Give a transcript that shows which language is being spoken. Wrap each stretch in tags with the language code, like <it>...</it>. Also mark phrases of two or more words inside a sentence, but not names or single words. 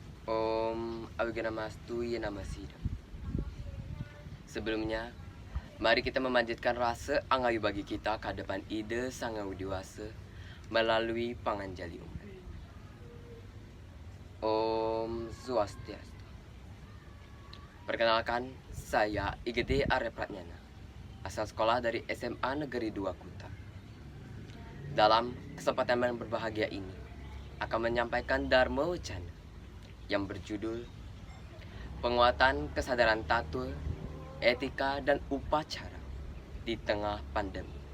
<sa>Om Abiganamastu Yenamasida.</sa> <id>Sebelumnya, mari kita memanjatkan rasa angayu bagi kita ke hadapan ide Sang Hyang Widi melalui panganjali umat.</id> <sa>Om Swastiastu.</sa> <id>Perkenalkan, saya Igede Arya Pratnyana, asal sekolah dari SMA Negeri 2 Kuta. Dalam kesempatan yang berbahagia ini, akan menyampaikan Dharma Wacana yang berjudul Penguatan Kesadaran Tatul, Etika dan Upacara di Tengah Pandemi.</id>